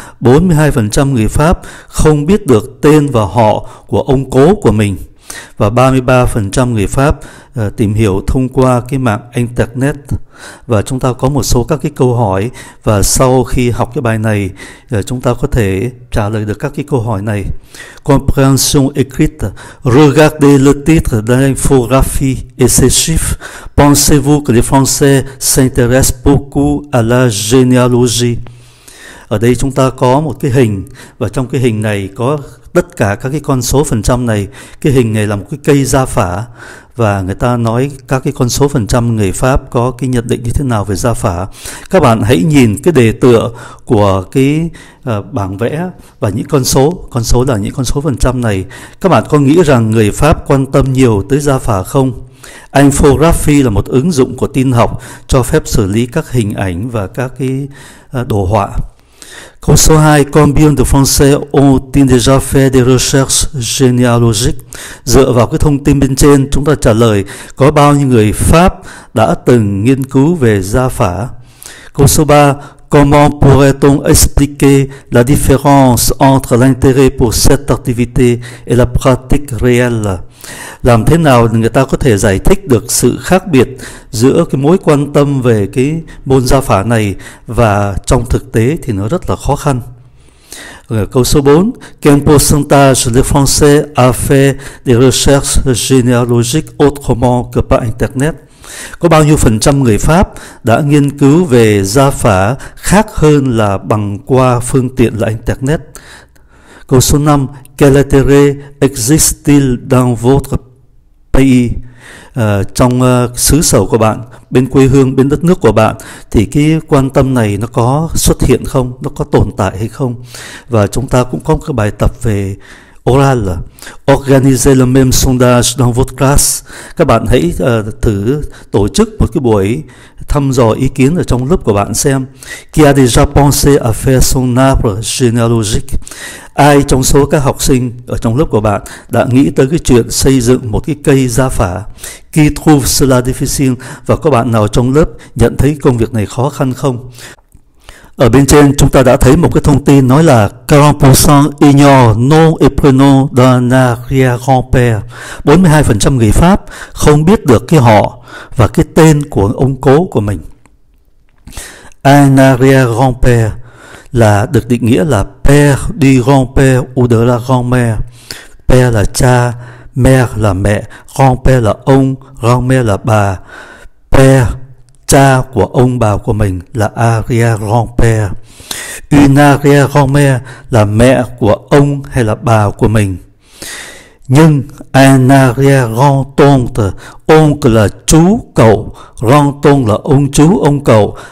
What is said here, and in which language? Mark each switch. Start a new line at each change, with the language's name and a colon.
Vietnamese: 42% người Pháp không biết được tên và họ của ông cố của mình. Và 33% người Pháp tìm hiểu thông qua cái mạng Internet. Và chúng ta có một số các cái câu hỏi, và sau khi học cái bài này chúng ta có thể trả lời được các cái câu hỏi này.
French: Compréhension écrite. Regardez le titre de l'infographie et ses chiffres. Pensez-vous que les Français s'intéressent beaucoup à la généalogie?
Vietnamese: Ở đây chúng ta có một cái hình, và trong cái hình này có tất cả các cái con số phần trăm này. Cái hình này là một cái cây gia phả, và người ta nói các cái con số phần trăm người Pháp có cái nhận định như thế nào về gia phả. Các bạn hãy nhìn cái đề tựa của cái bảng vẽ và những con số là những con số phần trăm này. Các bạn có nghĩ rằng người Pháp quan tâm nhiều tới gia phả không? Infography là một ứng dụng của tin học cho phép xử lý các hình ảnh và các cái đồ họa. Câu số 2,
French: combien de Français ont-ils déjà fait des recherches généalogiques?
Vietnamese: Dựa vào cái thông tin bên trên, chúng ta trả lời có bao nhiêu người Pháp đã từng nghiên cứu về gia phả. Câu số 3,
French: comment pourrait-on expliquer la différence entre l'intérêt pour cette activité et la pratique réelle?
Vietnamese: Làm thế nào người ta có thể giải thích được sự khác biệt giữa cái mối quan tâm về cái môn gia phả này và trong thực tế thì nó rất là khó khăn. Câu số 4,
French: quel pourcentage des Français a fait des recherches généalogiques autrement que par Internet?
Vietnamese: Có bao nhiêu phần trăm người Pháp đã nghiên cứu về gia phả khác hơn là bằng qua phương tiện là Internet? Câu số 5,
French: quel intérêt existe-t-il dans votre pays?
Vietnamese: Trong xứ sở của bạn, bên quê hương, bên đất nước của bạn thì cái quan tâm này nó có xuất hiện không, nó có tồn tại hay không? Và chúng ta cũng có một cái bài tập về oral là
French: organisez le même sondage dans votre classe.
Vietnamese: Các bạn hãy thử tổ chức một cái buổi thăm dò ý kiến ở trong lớp của bạn xem.
French: Qui a déjà pensé à faire son arbre généalogique?
Vietnamese: Ai trong số các học sinh ở trong lớp của bạn đã nghĩ tới cái chuyện xây dựng một cái cây gia phả?
French: Qui trouve cela difficile?
Vietnamese: Và có bạn nào trong lớp nhận thấy công việc này khó khăn không? Ở bên trên chúng ta đã thấy một cái thông tin nói là 40%
French: ignore nom et prénom d'un arrière-grand-père.
Vietnamese: 42% người Pháp không biết được cái họ và cái tên của ông cố của mình.
French: Un arrière-grand-père
Vietnamese: là được định nghĩa là
French: père du grand-père ou de la grand-mère.
Vietnamese: Père là cha, mère là mẹ, grand-père là ông, grand-mère là bà. Père, cha của ông bà của mình là arrière-grand-père. Une arrière-grand-mère là mẹ của ông hay là bà của mình. Nhưng un arrière-grand-oncle, oncle là chú cậu, grand-oncle là ông chú ông cậu.